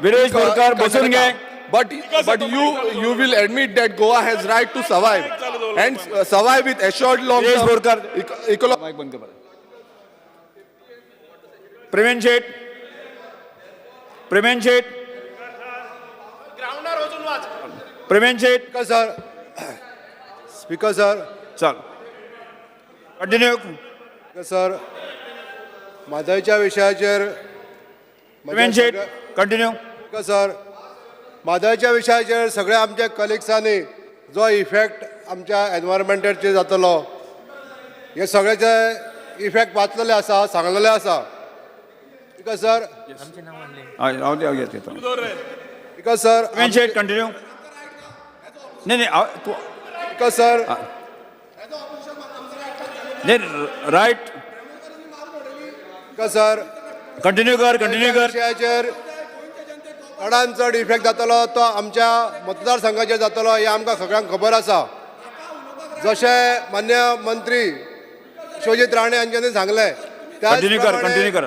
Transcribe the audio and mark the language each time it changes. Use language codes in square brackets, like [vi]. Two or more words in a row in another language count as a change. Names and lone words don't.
[en] But you will admit that Goa has right to survive and survive with assured long-term ecological. Prevent it. Speaker sir. [kok] चल कंटिन्यू सर म्हादईच्या विशयाचेर कंटिन्यू सर म्हादईच्या विशयाचेर सगळ्या आमच्या कलिग्सांनी जो इफेक्ट आमच्या एनवायरमेंटाचेर जातलो हे सगळ्याचे इफेक्ट वाचलेले आसा सांगलेले आसा [en] because sir [kok] हांव घेता [en] because sir [mr] प्रवीण शेट कंटिन्यू नाही तू [en] because sir [mr] नाही राईट [en] because sir [kok] कंटिन्यू कर विशयाचेर चडांत चड इफेक्ट जातलो तो आमच्या मतदारसंघाचेर जातलो हे आमकां सगळ्यांक खबर आसा जशें मान्य मंत्री विश्वजीत राणे हांच्यांनी सांगले कंटिन्यू कर